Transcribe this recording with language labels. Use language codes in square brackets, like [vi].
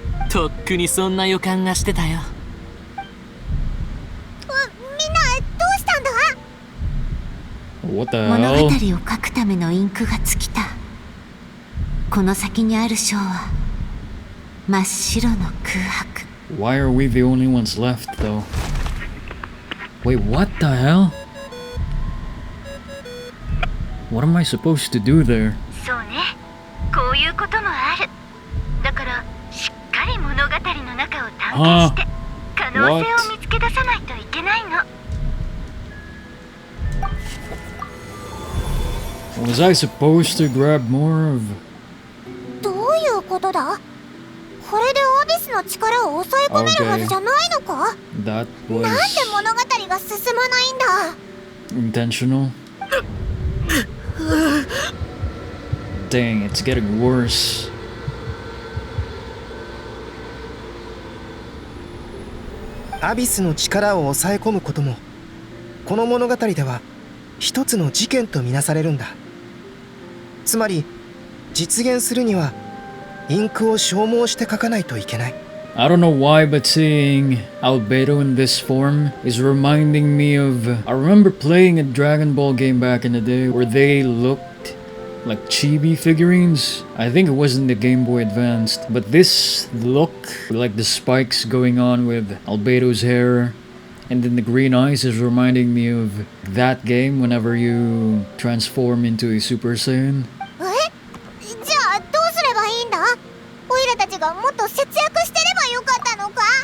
[ja] とっくにそんな予感がしてたよ。みんなどうしたんだ？ [en] What the [ja] 物語を [en] hell? [ja] 書くためのインクが尽きた。この先にある章は真っ白の空白。 [en] Why are we the only ones left, though? Wait, what the hell? What am I supposed to do there? [ja] そうね、こういうこともある。だからしっかり物語の中を探検して可能性を見つけ出さないといけないの。 [en] Was I supposed to grab more of... [ja] どういうことだ？これでアビスの力を抑え込めるはずじゃないのか？ [en] That [ja] なんで [en] was [ja] 物語が進まないんだ？ [en] intentional? Dang, it's getting worse. [ja] アビスの力を抑え込むこともこの物語では一つの事件とみなされるんだ。つまり実現するにはインクを消耗して書かないといけない。 [en] I don't know why, but seeing Albedo in this form is reminding me of... I remember playing a Dragon Ball game back in the day where they looked like chibi figurines. I think it was in the Game Boy Advanced. But this look, like the spikes going on with Albedo's hair, and then the green eyes is reminding me of that game whenever you transform into a Super Saiyan. [ja] じゃあどうすればいいんだ？オイラたちがもっと節約してればよかったのか？